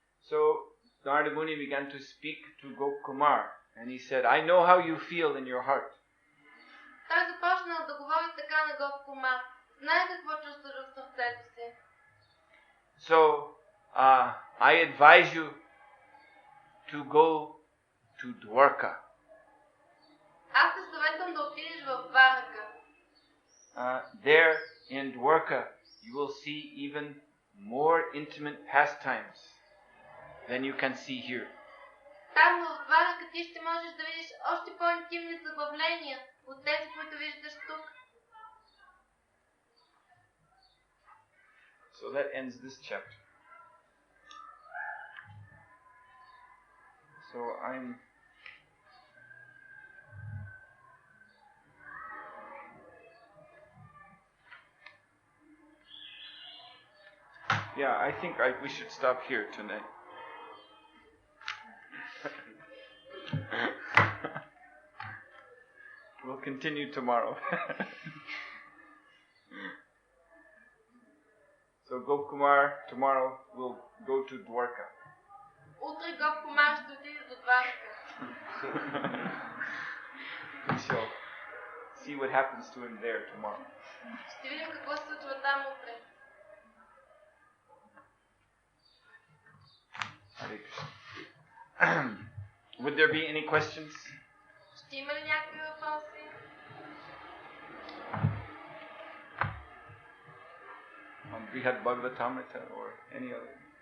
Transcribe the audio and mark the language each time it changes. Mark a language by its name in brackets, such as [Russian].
[English] So Narada Muni began to speak to Gopkumar, and he said, I know how you feel in your heart. [Bulgarian] Той започнал да говори така на Гопкумар. Знае какво чувстваш в сърцето си. [English] So, I advise you to go to Dwarka. [Bulgarian] Аз те съветвам да отидеш в Дварака. [English] There in Dwarka, you will see even more intimate pastimes than you can see here. Там в Дварака ти ще можеш да видиш още по-интимни забавления от тези, които виждаш тук. So that ends this chapter. So I think we should stop here tonight. We'll continue tomorrow. So Gopkumar tomorrow will go to Dwarka. [Bulgarian] Утре Гопкумар ще отиде до Дварака. [English] We shall see what happens to him there tomorrow. [Bulgarian] Ще видим какво се случва там утре. [English] Hare Krishna. Would there be any questions? [Bulgarian] Ще има ли някакви въпроси? [English] On Brihad Bhagavatamrita or any other?